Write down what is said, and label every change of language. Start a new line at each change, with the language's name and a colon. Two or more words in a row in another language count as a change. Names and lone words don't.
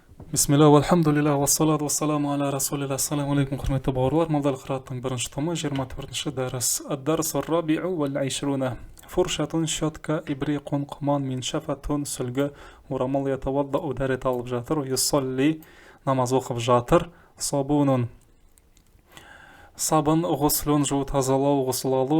Arabic: بسم الله، والحمد لله، والصلاة والسلام على رسول الله. السلام عليكم,
Kazakh: құрметті бауырлар. Мадал қыраттың бірінші томы, 24-ші дәріс.
Arabic: الدرس الرابع والعشرون.
Kazakh: Фуршатун, щетка, ибриқун, құман, миншафатун, сүлгі, орамал ятаваддау, дәрет алып жатыр. Юсалли, намаз оқып жатыр. Сабунун, сабын, ғуслун, жуу тазалау, ғусл алу.